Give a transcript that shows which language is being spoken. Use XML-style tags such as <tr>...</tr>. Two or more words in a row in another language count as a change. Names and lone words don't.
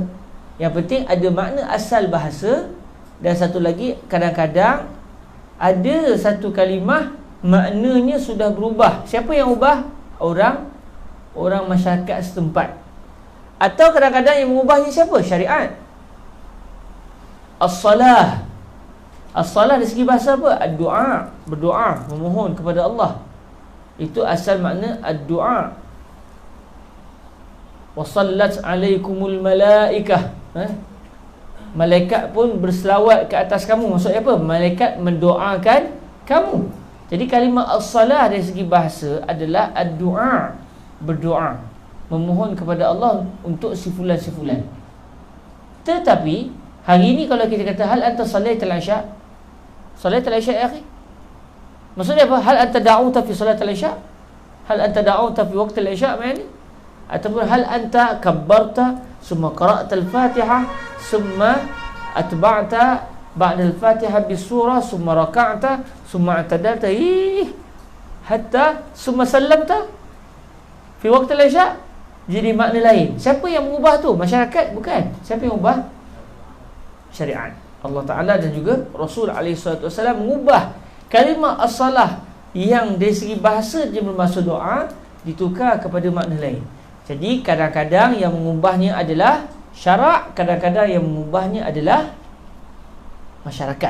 <ms>Yang penting ada makna asal bahasa. Dan satu lagi, kadang-kadang ada satu kalimah maknanya sudah berubah. Siapa yang ubah? Orang masyarakat setempat. Atau kadang-kadang yang mengubahnya siapa? Syariat. As-salah dari segi bahasa apa? Ad-du'a, berdoa, memohon kepada Allah. Itu asal makna ad-du'a.</ms> <ar>وصلت عليكم الملائكة.</ar> <ms>Malaikat pun berselawat ke atas kamu. Maksudnya apa? Malaikat mendoakan kamu. Jadi kalimah as-salah dari segi bahasa adalah ad-du'a, berdoa, memohon kepada Allah untuk si fulan. Tetapi hari ini kalau kita kata</ms> <ar>هل أنت صليت العشاء صليت العشاء يا أخي,</ar> <ms>maksudnya apa?</ms> <ar>هل أنت دعوت في صليت العشاء هل أنت دعوت في وقت العشاء,</ar> <ms>maknanya ataupun</ms> <ar>هل أنت كبرت ثم قرأت الفاتحة ثم أتبعت بعد الفاتحة بسورة ثم ركعت ثم اعتدلت حتى ثم سلمت في وقت العشاء.</ar> <ms>Jadi makna lain. Siapa yang mengubah tu? Masyarakat? Bukan. Siapa yang mengubah? Syariat. Allah Ta'ala dan juga Rasul SAW mengubah kalimah as-salah yang dari segi bahasa dia bermaksud doa ditukar kepada makna lain. Jadi kadang-kadang yang mengubahnya adalah syarak, kadang-kadang yang mengubahnya adalah masyarakat.</ms>